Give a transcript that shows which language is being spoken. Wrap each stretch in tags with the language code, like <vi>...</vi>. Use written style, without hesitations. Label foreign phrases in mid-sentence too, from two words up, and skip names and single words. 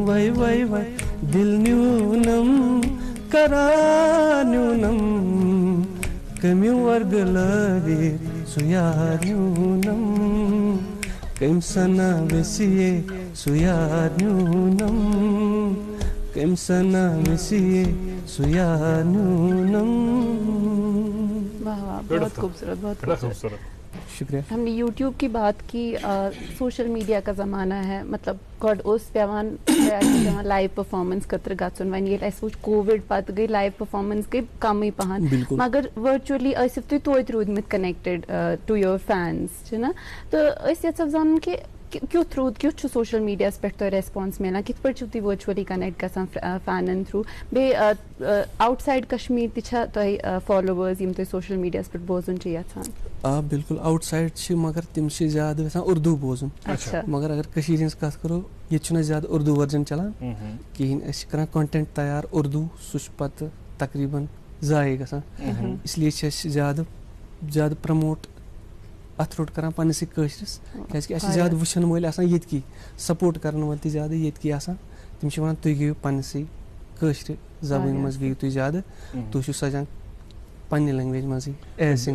<ks>وای وای وای دل نیونم کرانیونم کمی ورگ لویت سویا نیونم. کم سنا ویسیے سویا نیونم کم سنا ویسیے سویا نیونم.</ks> <ur>بہت خوبصورت, بہت خوبصورت. شکریہ. ہم نے یوٹیوب کی بات کی.</ur> <en>social media</en> <ur>کا زمانہ ہے,</ur> <ks>مطلب گۄڈٕ اوس پیوان</ks> <en>live performance</en> <ks>خٲطرٕ گژھُن. وۄنۍ ییٚلہِ اَسہِ وٕچھ کووِڈ پتہٕ گٔے</ks> <en>live performance</en> <ks>گٔے کمٕے پہن, مگر ورچولی ٲسِو تُہۍ توتہِ روٗدمٕتۍ</ks> <en>connected to your fans</en> <ks>چھِنہ. تہٕ أسۍ یژھو زانُن کہِ کیُتھ چھُ سوشل میڈیاہس پٮ۪ٹھ تۄہہِ ریسپانس مِلان, کِتھ پٲٹھۍ چھِو تُہۍ ورچولی کنیکٹ گژھان فینن تھروٗ. بیٚیہِ آوُٹ سایڈ کشمیٖر تہِ چھا تۄہہِ فالوورز یِم تُہۍ سوشل میڈیاہس پٮ۪ٹھ بوزُن چھِ یژھان؟ آ بالکل, آوُٹ سایڈ چھِ, مگر تِم چھِ زیادٕ یژھان اردوٗ بوزُن. مگر اگر کٔشیٖرِ ہِنٛز کتھ کرو, ییٚتہِ چھُنہٕ زیادٕ اردوٗ ورجن چلان کِہیٖنۍ. أسۍ چھِ کران کنٹینٹ تیار اردوٗ, سُہ چھُ پتہٕ تقریٖباً ضایع گژھان. اس لیے چھِ أسۍ زیادٕ پرموٹ اتھ روٹ کران پننسٕے کٲشرِس, کیازِ کہِ اَسہِ چھِ زیادٕ وٕچھن وٲلۍ آسان ییٚتکی, سپوٹ کرن وٲلۍ تہِ زیادٕ ییٚتکی آسان. تِم چھِ ونان تُہۍ گٔیِو پننسٕے کٲشرِ زبٲنۍ منٛز گٔیِو تُہۍ زیادٕ, تُہۍ چھِو سجان پننہِ لینگویج منٛزٕے</ks> <en>as singer.</en>